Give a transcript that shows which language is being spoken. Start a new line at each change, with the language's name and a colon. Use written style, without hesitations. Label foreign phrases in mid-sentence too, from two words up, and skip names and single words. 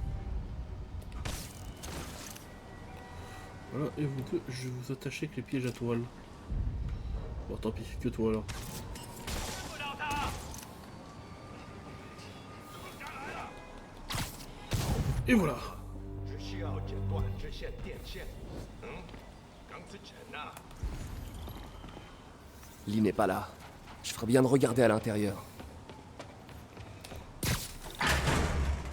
French: Voilà, et vous deux, je vais vous attacher avec les pièges à toile. Bon, tant pis, que toi alors. Et voilà.
Chinese: 只需要剪断这线电线。耿子晨呐，
French: Lee n'est pas là. Je ferais bien de regarder à l'intérieur.